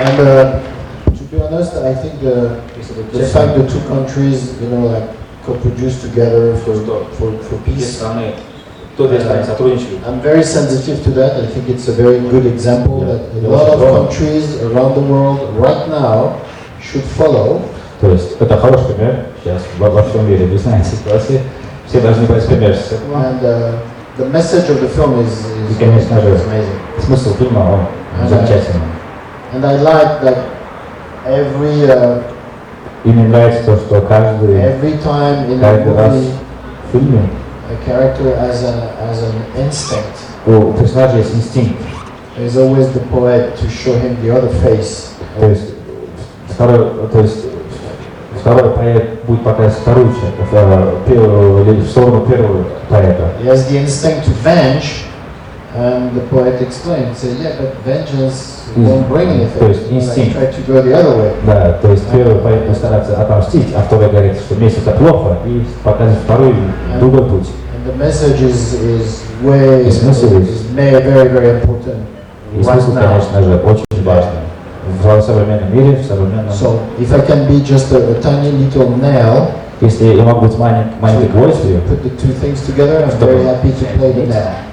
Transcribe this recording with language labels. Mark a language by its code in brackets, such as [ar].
[en] And to be honest, I think the fact that two countries, you know, like co-produce together for peace. I'm very sensitive to that. I think it's a very good example that a lot of countries around the world right now should follow. [ru] То есть это хороший пример. Сейчас во всем мире объясняет ситуации. Все должны брать пример. [en] And the message of the film is amazing. [ru] Смысл фильма он замечательный. [en] And I like that every [ru] И мне нравится то, что [en] every time in the [ru] каждый раз [en] movie [ru] в фильме [en] a character has an instinct. [ru] у персонажа есть инстинкт. [en] There's always the poet to show him the other face. [ru] То есть второй поэт будет показывать вторую часть, в сторону первого поэта. [en] He has the instinct to venge, and the poet explains, say, yeah, but vengeance won't bring anything. [ru] То есть инстинкт. [en] Try to go the other way. [ru] Да, то есть первый поэт постарается отомстить, а второй говорит, что месть это плохо, и показывает второй другой путь. [en] And the message is very, very important. [ru] И смысл, конечно же, очень важный. В современном мире, в современном... [en] So, if I can be just a tiny little nail, [ru] если я могу быть маленькой гвоздью, [en] put the two things together, I'm very happy to play the nail.